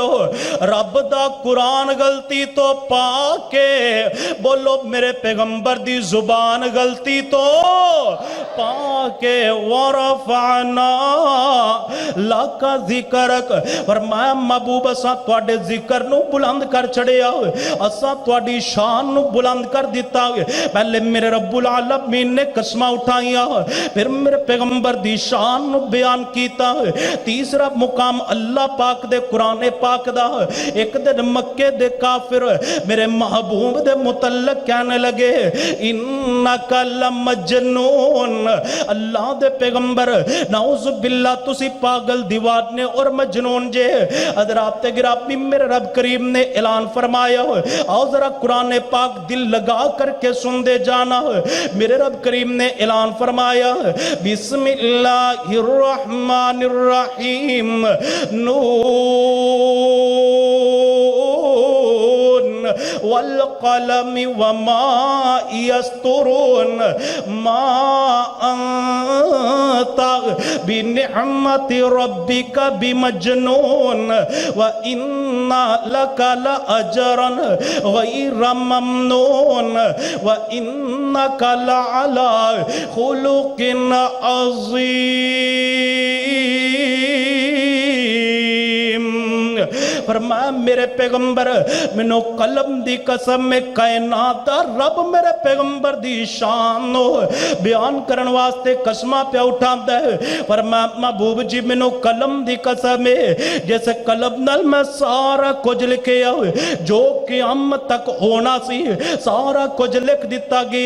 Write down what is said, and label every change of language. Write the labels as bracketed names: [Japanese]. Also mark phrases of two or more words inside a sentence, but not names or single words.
[Punjabi] ਰੱਬ ਦਾ ਕੁਰਾਨ ਗ਼ਲਤੀ ਤੋਂ ਪਾਕੇ, ਬੋਲੋ ਮੇਰੇ ਪੈਗ਼ੰਬਰ ਦੀ ਜ਼ੁਬਾਨ ਗ਼ਲਤੀ ਤੋਂ ਪਾਕੇ। [Arabic] ورفعنا لك ذكرك, [Punjabi] ਫ਼ਰਮਾਇਆ ਮਹਿਬੂਬ ਅਸਾਂ ਤੁਹਾਡੇ ਜ਼ਿਕਰ ਨੂੰ ਬੁਲੰਦ ਕਰ ਛੱਡਿਆ, ਅਸਾਂ ਤੁਹਾਡੀ ਸ਼ਾਨ ਨੂੰ ਬੁਲੰਦ ਕਰ ਦਿੱਤਾ। ਪਹਿਲੇ ਮੇਰੇ ਰੱਬੁਲ ਆਲਮੀਨ ਨੇ ਕਸਮਾਂ ਉਠਾਈਆਂ, ਫਿਰ ਮੇਰੇ ਪੈਗ਼ੰਬਰ ਦੀ ਸ਼ਾਨ ਨੂੰ ਬਿਆਨ ਕੀਤਾ। ਤੀਸਰਾ ਮੁਕਾਮ ਅੱਲਾਹ ਪਾਕ ਦੇ ਕੁਰਾਨ ਪਾਕ ਦਾ। ਇਕ ਦਿਨ ਮੱਕੇ ਦੇ ਕਾਫ਼ਿਰ ਮੇਰੇ ਮਹਿਬੂਬ ਦੇ ਮੁਤੱਲਿਕ ਕਹਿਣ ਲੱਗੇ [Arabic] إنك لمجنون, [Punjabi] ਅੱਲਾਹ ਦੇ ਪੈਗ਼ੰਬਰ [Arabic] نعوذ بالله [Punjabi] ਤੁਸੀਂ ਪਾਗਲ ਦੀਵਾਨੇ ਔਰ ਮਜਨੂੰ ਜੇ। ਹਜ਼ਰਾਤ ਗਿਰਾਮੀ ਮੇਰੇ ਰੱਬ ਕਰੀਮ ਨੇ ਐਲਾਨ ਫ਼ਰਮਾਇਆ, ਆਓ ਜ਼ਰਾ ਕੁਰਾਨ ਪਾਕ ਦਿਲ ਲਗਾ ਕਰਕੇ ਸੁਣ ਦੇ ਜਾਣਾ। ਮੇਰੇ ਰੱਬ ਕਰੀਮ ਨੇ ਐਲਾਨ ਫ਼ਰਮਾਇਆ [Arabic] بسم الله الرحمن الرحيم, والقلم وما يسطرون، ما أنت بنعمة ربك بمجنون وإن لك لأجرا غير ممنون وإنك لعلى خلق عظيم. [Punjabi] ਫ਼ਰਮਾਇਆ ਮੇਰੇ ਪੈਗ਼ੰਬਰ ਮੈਨੂੰ ਕਲਮ ਦੀ ਕਸਮ ਮੈਂ ਕਾਇਨਾਤ ਦਾ ਰੱਬ ਮੇਰੇ ਪੈਗ਼ੰਬਰ ਦੀ ਸ਼ਾਨ ਬਿਆਨ ਕਰਨ ਵਾਸਤੇ ਕਸਮਾਂ ਪੇ ਉਠਾਂਦਾ ਹੈ। ਫ਼ਰਮਾਇਆ ਮਹਿਬੂਬ ਜੀ ਮੈਨੂੰ ਕਲਮ ਦੀ ਕਸਮ ਹੈ ਜੈਸੇ ਕਲਮ ਨਾਲ ਮੈਂ ਸਾਰਾ ਕੁਝ ਲਿਖੇ ਜੋ ਕ਼ਿਆਮਤ ਤਕ ਹੋਣਾ ਸੀ ਸਾਰਾ ਕੁਝ ਲਿਖ ਦਿੱਤਾ ਗਿਆ।